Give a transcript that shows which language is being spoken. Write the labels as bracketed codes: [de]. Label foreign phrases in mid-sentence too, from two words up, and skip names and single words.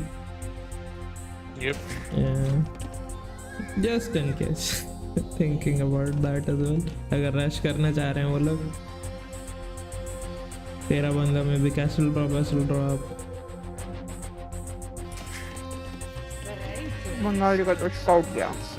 [en] Yep. just in case thinking about that as well, [hi] अगर रश करना चाह रहे हैं वो लोग। तेरा बंदा में भी [en] castle drop [de] Bereit. [hi] बंगाली का तो स्काउट गया।